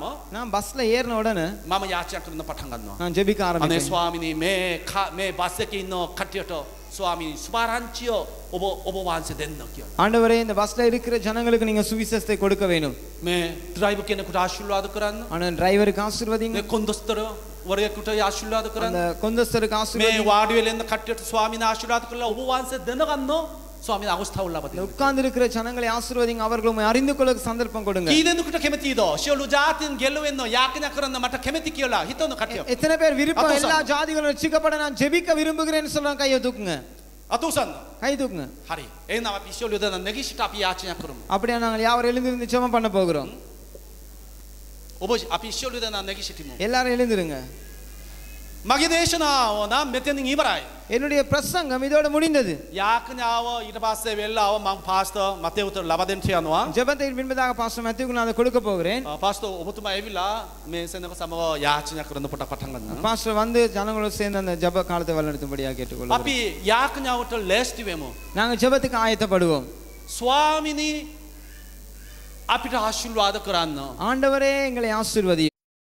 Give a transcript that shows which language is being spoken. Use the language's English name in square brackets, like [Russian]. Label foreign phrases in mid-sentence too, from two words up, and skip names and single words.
[Tamil] நான் பஸ்ல ஏறின உடனே [Sinhala] මම යාඥා කරන්න පටන් ගන්නවා. [Tamil] நான் ஜெபிக்க [Sinhala] අනේ [Tamil] ஆரம்பிச்சேன். [Sinhala] ස්වාමිනී මේ බස් එකේ ඉන්න කට්ටියට ස්වාමී සුභාරංචිය ඔබ වහන්සේ දෙන්න කියලා. [Tamil] ஆண்டவரே இந்த பஸ்ல இருக்கிற ஜனங்களுக்கு நீங்க சுவிசேஷத்தை கொடுக்க வேண்டும். [Sinhala] මේ ඩ්‍රයිවර් කෙනෙකුට ආශිර්වාද කරන්න. [Tamil] ஆனா டிரைவருக்கு ஆசீர்வதிங்க. [Sinhala] මේ කොන්දස්තර වරයෙකුට ආශිර්වාද කරන්න. [Tamil] அந்த கொந்தஸ்தருக்கு [Sinhala] මේ [Tamil] ஆசீர்வதிங்க. [Sinhala] වාඩි වෙලා ඉන්න කට්ටියට ස්වාමීන් ආශිර්වාද කරලා ඔබ වහන්සේ දැනගන්න ස්වාමීන් අවස්ථාව ලබා දෙන්න. [Tamil] உட்கார்ந்து இருக்கிற ஜனங்களை ஆசீர்வதிங்க. அவர்கள் உம்மை அறிந்து கொள்ள சந்தர்ப்பம் கொடுங்க. [Sinhala] කී දෙනෙකුට කැමතිද? සියලු ජාතීන් ගෙල්ලවෙන්න යාඥා කරන්න මට කැමති කියලා හිතන කට්ටිය. [Tamil] எத்தனை பேர் விருப்பம் அப்போ எல்லா ஜாதிகளும் ரட்சிக்கப்பட நான் ஜெபிக்க விரும்புகிறேன்னு சொல்றாங்க கையை தூக்குங்க. [Sinhala] අත උසන්න. [Tamil] கை தூக்குங்க. [Sinhala] හරි. එහෙනම් අපි සියලු දෙනා නැගිට අපි යාඥා කරමු. [Tamil] அப்படியே நாங்கள் யாவரும் எழுந்திருந்து ஜெபம் பண்ண போகிறோம். [Sinhala] ඔබ අපි සියලු දෙනා නැගිටිමු. [Tamil] எல்லாரும் எழுந்திருங்க. [Sinhala] මගේ දේශනාව නම් මෙතනින් ඉවරයි. [Tamil] என்னுடைய பிரசங்கம் இதோட முடிந்தது. [Sinhala] යාඥාව ඊට පස්සේ වෙල්ලාව මම පාස්ටර් මතේවුට ලබා දෙන්න යනවා. [Tamil] ஜெபத்தின் பின்பதாக பாஸ்டர் மத்தியுக்கு நான் அதை கொடுக்க போகிறேன். [Sinhala] පාස්ටර් ඔබතුමා ඇවිල්ලා මේ සෙනඟ සමව යාඥා කරන්න පටන් ගන්නවා. [Tamil] பாஸ்டர் வந்து ஜனங்களோட சேர்ந்து அந்த ஜெப காலத்தை வழிநடத்தும்படியாக கேட்டுக்கொள்கிறோம். [Sinhala] අපි යාඥාවට ලෑස්ති වෙමු. [Tamil] நாங்க ஜெபத்துக்கு ஆயத்தப்படுவோம். [Sinhala] ස්වාමිනී අපිට ආශිර්වාද කරන්න. [Tamil] ஆண்டவரே எங்களை ஆசீர்வதி.